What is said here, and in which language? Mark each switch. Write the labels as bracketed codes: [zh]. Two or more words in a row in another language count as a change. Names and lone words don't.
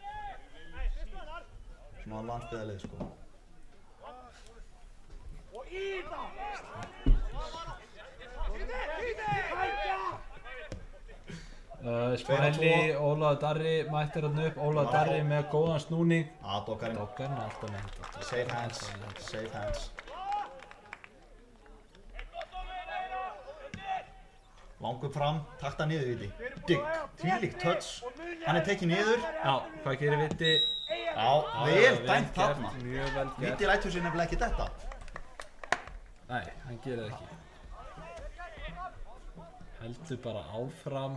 [is] Svona landsbyggðarlið sko. Og í það! Smæli, Ólafur Darri mættir hann upp. Ólafur Darri með góðan snúning. Doggarinn. Doggarinn er alltaf með þetta. [en] Safe hands. Safe hands. [is] Langur fram, takta niður Viti. Digg, þvílíkt touch. Hann er tekið niður. Já, hvað gerir Viti? Já, vel dæmt þarna. Mjög vel gert. Viti lætur sér nefnilega ekki þetta. Nei, hann gerir það ekki. Heldur bara áfram.